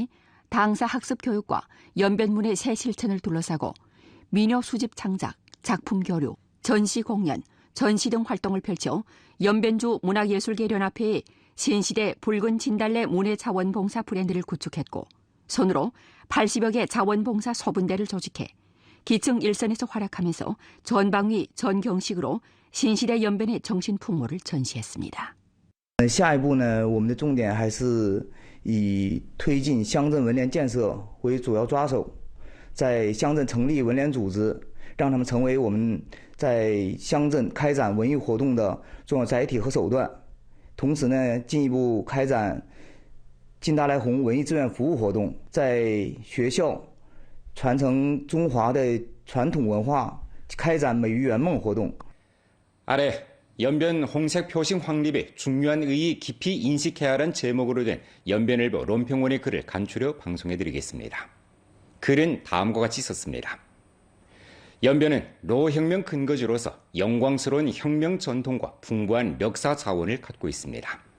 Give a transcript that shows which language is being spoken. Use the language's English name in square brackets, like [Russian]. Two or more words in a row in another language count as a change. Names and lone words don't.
[Korean] 당사 학습 교육과 연변문의 새 실천을 둘러싸고 민요 수집 창작, 작품 교류, 전시 공연, 전시 등 활동을 펼쳐 연변주 문화예술계 연합회의 신시대 붉은 진달래 문예 자원봉사 브랜드를 구축했고 손으로 80여 개 자원봉사 소분대를 조직해 기층 일선에서 활약하면서 전방위 전경식으로 신시대 연변의 정신 풍모를 전시했습니다. [Chinese] 下一步呢，我们的重点还是以推进乡镇文联建设为主要抓手，在乡镇成立文联组织，让他们成为我们在乡镇开展文艺活动的重要载体和手段。同时呢，进一步开展金达莱红文艺志愿服务活动，在学校传承中华的传统文化，开展美育圆梦活动。 [Korean] 아래 연변 홍색 표식 확립의 중요한 의의 깊이 인식해야 하는 제목으로 된 연변일보 론평원의 글을 간추려 방송해드리겠습니다. 글은 다음과 같이 썼습니다. 연변은 로혁명 근거지로서 영광스러운 혁명 전통과 풍부한 멱사 자원을 갖고 있습니다.